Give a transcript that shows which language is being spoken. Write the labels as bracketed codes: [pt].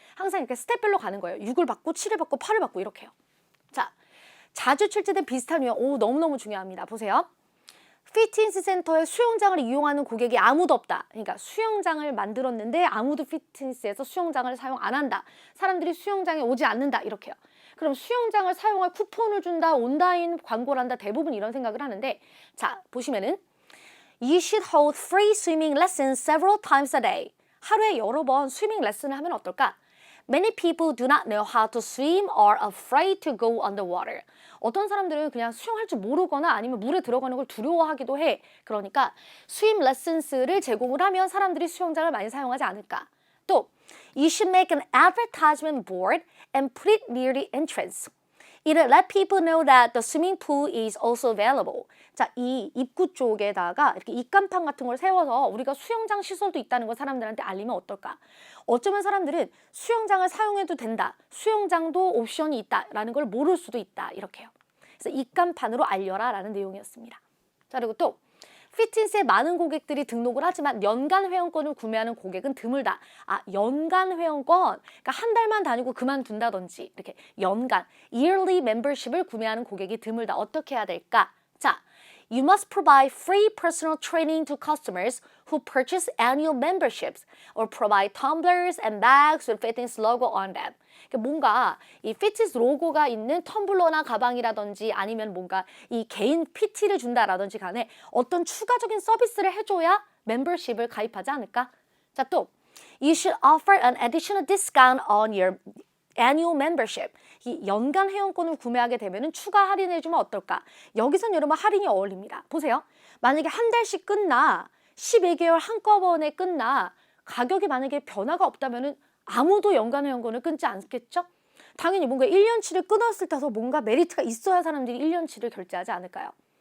[ko] 항상 이렇게 스텝별로 가는 거예요. 6을 받고 7을 받고 8을 받고 이렇게요. 자, 자주 출제된 비슷한 유형 너무너무 중요합니다. 보세요. 피트니스 센터에 수영장을 이용하는 고객이 아무도 없다. 그러니까 수영장을 만들었는데 아무도 피트니스에서 수영장을 사용 안 한다. 사람들이 수영장에 오지 않는다. 이렇게요. 그럼 수영장을 사용할 쿠폰을 준다. 온라인 광고를 한다. 대부분 이런 생각을 하는데 자, 보시면은 [en] You should hold free swimming lessons several times a day. [ko] 하루에 여러 번 스위밍 레슨을 하면 어떨까? [en] Many people do not know how to swim or are afraid to go underwater. [ko] 어떤 사람들은 그냥 수영할 줄 모르거나 아니면 물에 들어가는 걸 두려워하기도 해. 그러니까 스윙 레슨스를 제공을 하면 사람들이 수영장을 많이 사용하지 않을까. [en] 또 You should make an advertisement board and put it near the entrance. It'll let people know that the swimming pool is also available. [ko] 자, 이 입구 쪽에다가 이렇게 입간판 같은 걸 세워서 우리가 수영장 시설도 있다는 걸 사람들한테 알리면 어떨까? 어쩌면 사람들은 수영장을 사용해도 된다. 수영장도 옵션이 있다라는 걸 모를 수도 있다. 이렇게요. 그래서 입간판으로 알려라 라는 내용이었습니다. 자, 그리고 또 피트니스에 많은 고객들이 등록을 하지만 연간 회원권을 구매하는 고객은 드물다. 연간 회원권, 그러니까 한 달만 다니고 그만둔다든지 이렇게 연간, [en] yearly membership [ko] 을 구매하는 고객이 드물다. 어떻게 해야 될까? [en] 자, You must provide free personal training to customers who purchase annual memberships or provide tumblers and bags with fitness logo on them. [ko] 뭔가 이 피트니스 로고가 있는 텀블러나 가방이라든지 아니면 뭔가 이 개인 PT를 준다라든지 간에 어떤 추가적인 서비스를 해줘야 멤버십을 가입하지 않을까? [en] 자, 또 You should offer an additional discount on your annual membership. [ko] 이 연간 회원권을 구매하게 되면 추가 할인해주면 어떨까? 여기선 여러분 할인이 어울립니다. 보세요. 만약에 한 달씩 끝나 12개월 한꺼번에 끝나 가격이 만약에 변화가 없다면 아무도 연간 회원권을 끊지 않겠죠? 당연히 뭔가 1년치를 끊었을 때도 뭔가 메리트가 있어야 사람들이 1년치를 결제하지 않을까요?